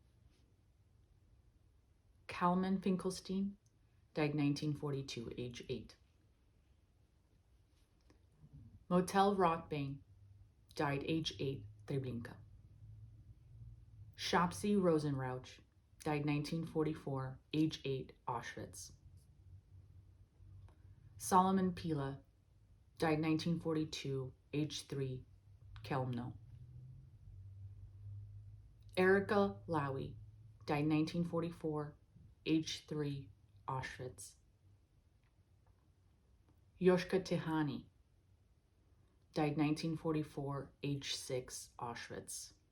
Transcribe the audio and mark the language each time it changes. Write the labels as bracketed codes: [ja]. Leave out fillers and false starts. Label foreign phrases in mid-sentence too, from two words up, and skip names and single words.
[en] Kalman Finkelstein, died 1942, age 8. Motel Rothbane, died age 8, Treblinka. Shopsy Rosenrauch, died 1944, age 8, Auschwitz. Solomon Pila, died 1942, age 3, Kelmno. Erica Lowy, died 1944, age 3, Auschwitz. Yoshka Tihani, died 1944, age 6, Auschwitz.